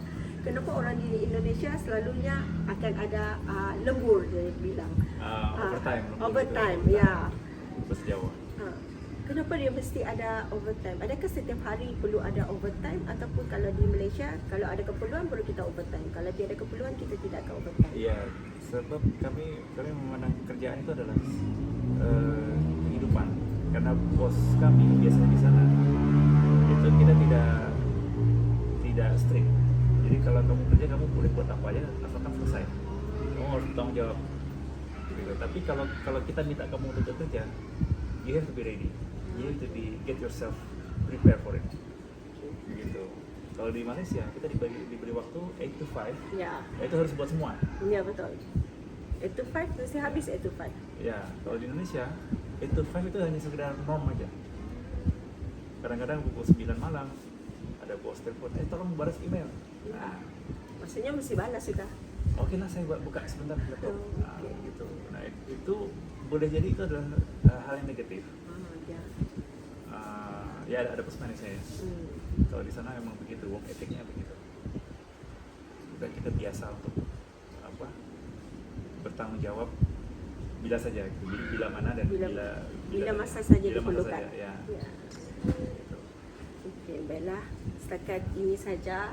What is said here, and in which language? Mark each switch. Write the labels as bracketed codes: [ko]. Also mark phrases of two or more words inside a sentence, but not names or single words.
[ms] Kenapa orang di Indonesia selalunya akan ada lembur, dia bilang. Overtime. Overtime, ya. Bahasa Jawa. Kenapa dia mesti ada overtime? Adakah setiap hari perlu ada overtime ataupun kalau di Malaysia kalau ada keperluan baru kita overtime. Kalau tiada keperluan kita tidak akan overtime. [id] Iya, sebab kami memandang kerjaan itu adalah kehidupan. Karena bos kami biasanya di sana itu kita tidak strict. Jadi kalau kamu kerja kamu boleh buat apa aja asalkan selesai. Kamu harus tanggung jawab. Gitu. Tapi kalau kita minta kamu untuk bekerja, [en] you have to be ready. You have to get yourself prepare for it. [id] Gitu. [ms] Kalau di Malaysia kita diberi waktu 8 to 5. Ya, Itu harus buat semua. ya betul. 8 to 5 mesti habis 8 to 5. [id] Ya, kalau di Indonesia 8 to 5 itu hanya sekedar norm aja. Kadang-kadang pukul 9 malam ada bos telepon, tolong balas email. Nah, [ms] Maksudnya mesti balas juga. [id] oke lah saya buka sebentar laptop. Nah, Oke. gitu. Nah, itu boleh jadi itu adalah hal yang negatif. Ya. Ya ada plus minusnya ya. Kalau di sana memang begitu, [en] work ethicnya [id] begitu. Dan kita biasa untuk bertanggung jawab bila saja, gitu. [ms] Bila mana dan Bila masa saja bila masa diperlukan. saja, ya. Ya. Okey, baiklah. Setakat ini saja.